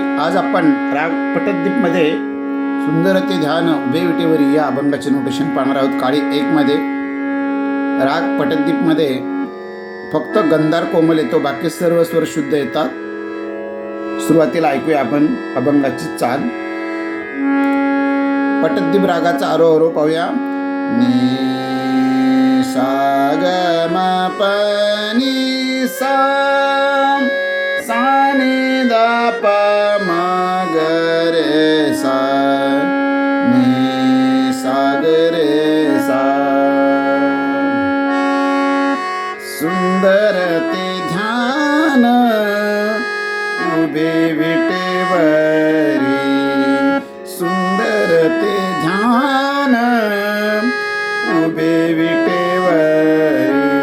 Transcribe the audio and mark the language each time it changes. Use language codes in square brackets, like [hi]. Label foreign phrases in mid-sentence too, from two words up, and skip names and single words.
[mr] आज आपण राग पटद्वीपमध्ये सुंदर ते ध्यान उभे विटेवरी या अभंगाचे नोटेशन पाहणार आहोत. काळी 1 मध्ये राग पटद्वीपमध्ये फक्त गंधार कोमल येतो, बाकी सर्व स्वर शुद्ध येतात. सुरुवातीला ऐकूया आपण अभंगाची चाल. पटद्वीप रागाचा आरोह पाहूया. नी सा ग म प नी सा सा नी दा प म ग रे सा नी सा ग रे सा. सुंदर ते ध्यान उभे विटेवरी, सुंदर ते ध्यान उभे विटेवरी.